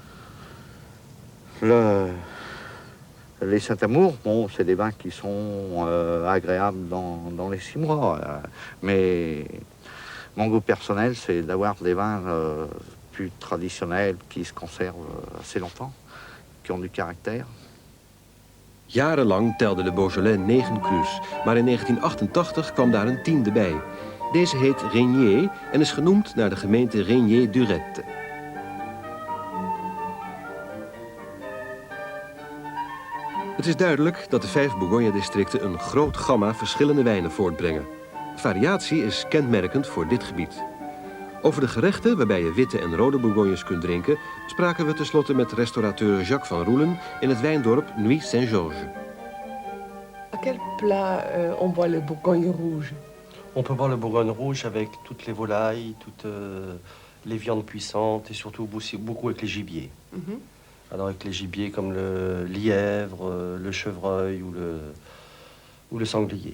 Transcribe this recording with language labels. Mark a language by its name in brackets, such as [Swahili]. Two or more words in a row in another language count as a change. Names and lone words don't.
[French] Les Saint-Amour, bon, c'est des vins qui sont agréables dans les 6 mois. Mais mon goût personnel, c'est d'avoir des vins plus traditionnels qui se conservent assez longtemps, qui ont du caractère. [Dutch] Jarenlang telde de Beaujolais 9 crus, maar in 1988 kwam daar een 10e bij. Deze heet Régnier en is genoemd naar de gemeente Régnier-Durette. Het is duidelijk dat de 5 Bourgogne-districten een groot gamma verschillende wijnen voortbrengen. Variatie is kenmerkend voor dit gebied. Over de gerechten waarbij je witte en rode Bourgognes kunt drinken, spraken we tenslotte met restaurateur Jacques van Roelen in het wijndorp Nuits Saint-Georges. [French] À quel plat on boit le Bourgogne rouge? On peut boire le Bourgogne rouge avec toutes les volailles, toutes les viandes puissantes et surtout beaucoup avec les gibiers. Alors avec les gibiers comme le lièvre, le chevreuil ou le sanglier.